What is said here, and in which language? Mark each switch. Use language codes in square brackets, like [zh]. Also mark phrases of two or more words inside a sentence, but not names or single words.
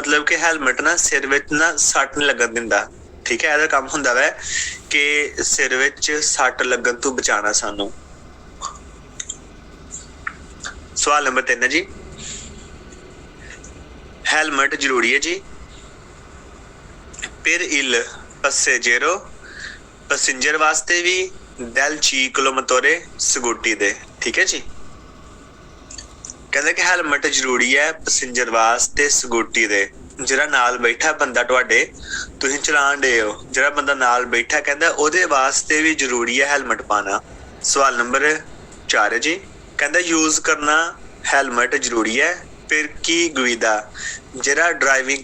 [pa] ਮਤਲਬ ਕਿ ਹੈਲਮਟ ਨਾ ਸਿਰ ਵਿੱਚ ਨਾ ਸੱਟ ਨਹੀਂ ਲੱਗਣ ਦਿੰਦਾ, ਠੀਕ ਹੈ। ਇਹਦਾ ਕੰਮ ਹੁੰਦਾ ਵਾ ਕਿ ਸਿਰ ਵਿੱਚ ਸੱਟ ਲੱਗਣ ਤੋਂ ਬਚਾਉਣਾ ਸਾਨੂੰ। ਸਵਾਲ ਨੰਬਰ 3 ਹੈ ਜੀ, ਹੈਲਮਟ ਜ਼ਰੂਰੀ ਹੈ ਜੀ। [it] per il passeggero [pa] ਪੈਸੇਂਜਰ ਵਾਸਤੇ ਵੀ [it] del ciclomotore [pa] ਸਕੂਟੀ ਦੇ, ਠੀਕ ਹੈ ਜੀ। ਕਹਿੰਦੇ ਕਿ ਹੈਲਮਟ ਜ਼ਰੂਰੀ ਹੈ ਪੈਸੇਂਜਰ ਵਾਸਤੇ ਸਕੂਟੀ ਦੇ। ਜਿਹੜਾ ਨਾਲ ਬੈਠਾ ਬੰਦਾ ਤੁਹਾਡੇ, ਤੁਸੀਂ ਚਲਾਉਣ ਡੇ ਹੋ, ਜਿਹੜਾ ਬੰਦਾ ਨਾਲ ਬੈਠਾ ਕਹਿੰਦਾ ਉਹਦੇ ਵਾਸਤੇ ਵੀ ਜ਼ਰੂਰੀ ਹੈ ਹੈਲਮਟ ਪਾਣਾ। ਸਵਾਲ ਨੰਬਰ 4 ਹੈ ਜੀ, ਕਹਿੰਦਾ ਯੂਜ਼ ਕਰਨਾ ਹੈਲਮਟ ਜ਼ਰੂਰੀ ਹੈ ਫਿਰ ਕੀ ਗੁਇਦਾ ਜਿਹੜਾ ਡਰਾਈਵਿੰਗ